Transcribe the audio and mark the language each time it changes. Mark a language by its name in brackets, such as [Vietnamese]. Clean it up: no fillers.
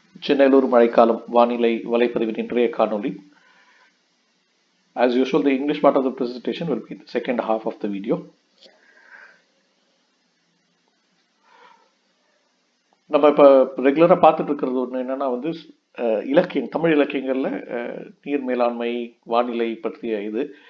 [Tamil] சென்னையிலூர் மழைக்காலம் வானிலை வலைப்பதிவின் இன்றைய காணொளி. [English] As usual, the English part of the presentation will be the second half of the video. [Tamil] நம்ம இப்போ ரெகுலராக பார்த்துட்டு இருக்கிறது ஒன்று என்னன்னா இலக்கியம், தமிழ் இலக்கியங்களில் நீர் மேலாண்மை, வானிலை பற்றிய இது.